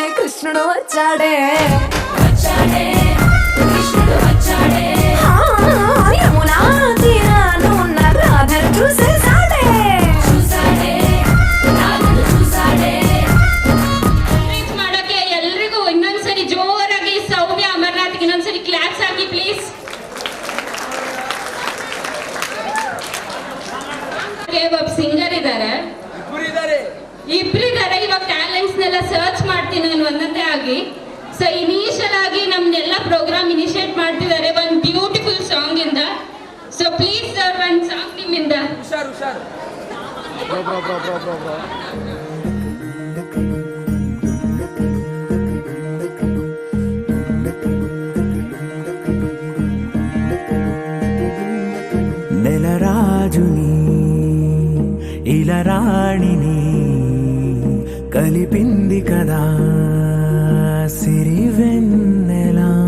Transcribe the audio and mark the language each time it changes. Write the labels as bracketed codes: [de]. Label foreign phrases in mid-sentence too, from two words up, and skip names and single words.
[te] కృష్ణుడు వచ్చాడే యమునా తీరాన ఉన్న రాధను చూసేసాడే [kn] ಮಾಡಕ್ಕೆ ಎಲ್ರಿಗೂ ಇನ್ನೊಂದ್ಸರಿ ಜೋರಾಗಿ ಸೌಮ್ಯ ಅಮರ್ನಾಥ್ಗೆ ಇನ್ನೊಂದ್ಸರಿ ಕ್ಲಾಪ್ಸ್ ಹಾಕಿ ಪ್ಲೀಸ್. ಒಬ್ಬ ಸಿಂಗರ್ ಇದ್ದಾರೆ, ಇಬ್ರಿದ್ದಾರೆ. ಇವಾಗ ಟ್ಯಾಲೆಂಟ್ಸ್ ನೆಲ್ಲ ಸರ್ಚ್ ಮಾಡ್ತೀನಿ ನಾನು ಒಂದೊಂದೇ ಆಗಿ. ಸೊ ಇನಿಷಿಯಲ್ ಆಗಿ ನಮ್ನೆಲ್ಲ [en] program initiate [kn] ಮಾಡ್ತಿದ್ದಾರೆ ಒಂದು [en] beautiful song [kn] ಇಂದ. [en] so please sir [kn] ಒಂದು ಸಾಂಗ್ ನಿಮ್ಮಿಂದ. [te] నెలరాజుని ఇలరాణిని కలిపింది కదా సిరివెన్నెలా.